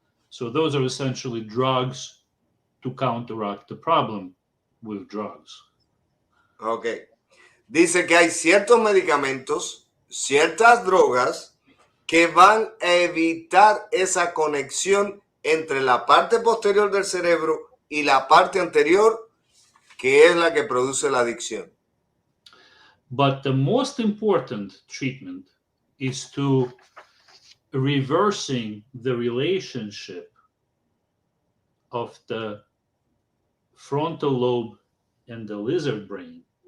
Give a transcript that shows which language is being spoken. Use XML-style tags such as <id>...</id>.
<en>So those are essentially drugs to counteract the problem with drugs. Ok.</en> <es>Dice que hay ciertos medicamentos, ciertas drogas que van a evitar esa conexión entre la parte posterior del cerebro y la parte anterior, que es la que produce la adicción.</es> <en>But the most important treatment is to reversing the relationship of the frontal lobe and the lizard brain.</en>